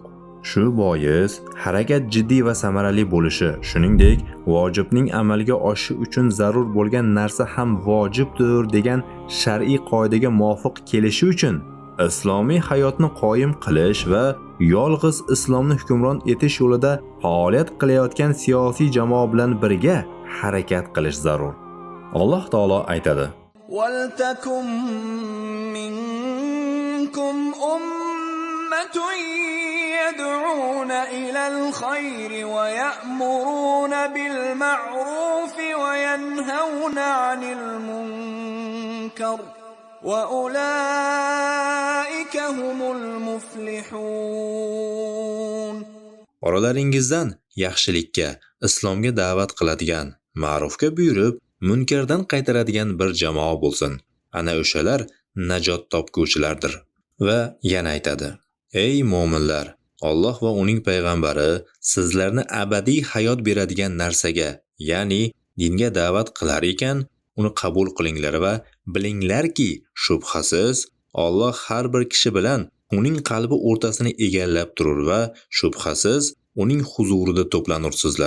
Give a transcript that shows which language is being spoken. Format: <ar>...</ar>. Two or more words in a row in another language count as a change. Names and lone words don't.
<uz>Shu bois harakat jiddiy va samarali bo'lishi, shuningdek, vojibning amalga oshishi uchun zarur bo'lgan narsa ham vojibdir degan shar'iy qoidaga muvofiq kelishi uchun islomiy hayotni qoyim qilish va yolg'iz islomni hukmron etish yo'lida faoliyat qilayotgan siyosiy jamoa bilan birga harakat qilish zarur. Alloh taolo aytadi:</uz> <ar>وَلْتَكُنْ مِنْكُمْ أُمَّةٌ يَدْعُونَ إِلَى الْخَيْرِ وَيَأْمُرُونَ بِالْمَعْرُوفِ وَيَنْهَوْنَ عَنِ الْمُنْكَرِ وَأُولَئِكَ هُمُ الْمُفْلِحُونَ.</ar> <uz>Oralaringizdan yaxshilikka, islomga da'vat qiladigan, ma'rufga buyurib, munkardan qaytaradigan bir jamoa bo'lsin. Ana o'shalar najot topguvchilardir. Va yana aytadi: Ey mu'minlar, Alloh va uning payg'ambari sizlarni abadiy hayot beradigan narsaga, ya'ni dinga da'vat qilar ekan, uni qabul qilinglar va bilinglarki, shubhasiz Alloh har bir kishi bilan uning qalbi o'rtasini egallab turur va shubhasiz uning huzurida to'planursizlar.</uz>